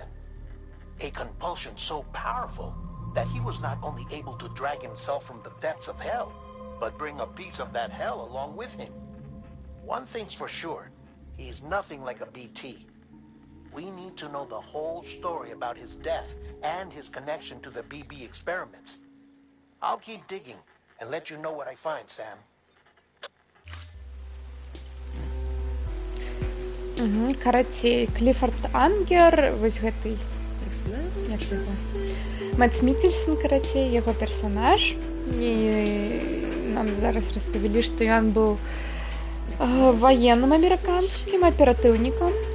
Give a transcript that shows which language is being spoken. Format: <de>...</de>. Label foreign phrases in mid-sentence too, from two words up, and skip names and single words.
<en>A compulsion so powerful that he was not only able to drag himself from the depths of hell, but bring a piece of that hell along with him. One thing's for sure, he's nothing like a BT. We need to know the whole story about his death and his connection to the BB experiments. I'll keep digging and let you know what I find, Sam.</en> <be>Карацей, Кліфорд Ангер, вось гэты, як яго? Мэтс Мікельсон, карацей, яго персанаж. І нам зараз распавялі, што ён быў военным амерыканскім аператыўнікам.</be>